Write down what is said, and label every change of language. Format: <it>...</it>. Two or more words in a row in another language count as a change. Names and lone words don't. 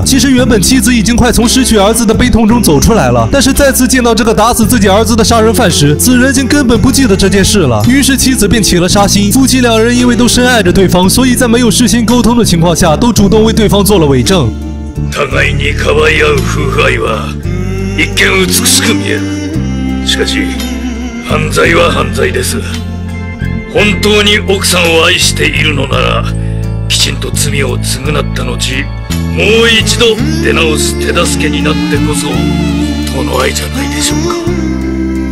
<zh>其实原本妻子已经快从失去儿子的悲痛中走出来了，但是再次见到这个打死自己儿子的杀人犯时，此人竟根本不记得这件事了。于是妻子便起了杀心。夫妻2人因为都深爱着对方，所以在没有事先沟通的情况下，都主动为对方做了伪证。</zh> <ja>互いに可愛い合う夫婦愛は一見美しく見える。しかし犯罪は犯罪です。本当に奥さんを愛しているのなら、きちんと罪を償った後、もう一度出直す手助けになってこそ、殿愛じゃないでしょうか。</ja>